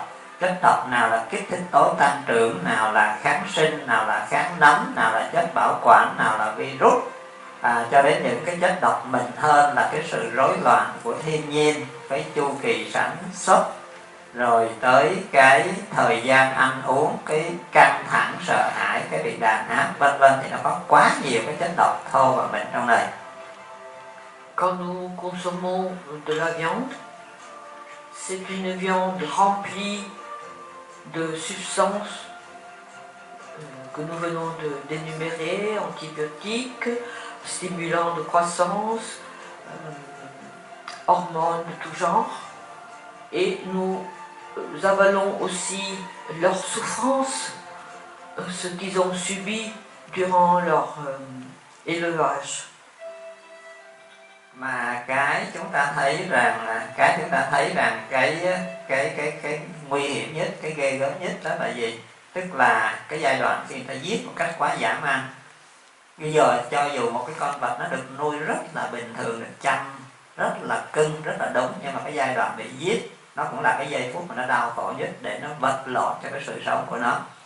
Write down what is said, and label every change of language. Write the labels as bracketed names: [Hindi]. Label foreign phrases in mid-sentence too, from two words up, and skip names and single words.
[Vietnamese] Chất độc nào là kích thích tố tăng trưởng, nào là kháng sinh, nào là kháng nấm, nào là chất bảo quản, nào là virus, cho đến những cái chất độc mạnh hơn là cái sự rối loạn của thiên nhiên, cái chu kỳ sản xuất, rồi tới cái thời gian ăn uống, cái căng thẳng, sợ hãi, cái bị đàn áp, vân vân, thì nó có quá nhiều cái chất độc thô và bệnh trong này. [French] Quand nous consommons de la viande, c'est une viande remplie de substances que nous venons d'énumérer, antibiotiques, stimulants de croissance, hormones de tout genre, et nous avalons aussi leurs souffrances, ce qu'ils ont subi durant leur élevage. [Vietnamese] Mà cái chúng ta thấy rằng cái nguy hiểm nhất, cái ghê gớm nhất đó là gì? Tức là cái giai đoạn khi người ta giết một cách quá dã man. Bây giờ cho dù một cái con vật nó được nuôi rất là bình thường, được chăm rất là cưng, rất là đúng, nhưng mà cái giai đoạn bị giết nó cũng là cái giây phút mà nó đau khổ nhất, để nó vật lộn cho cái sự sống của nó.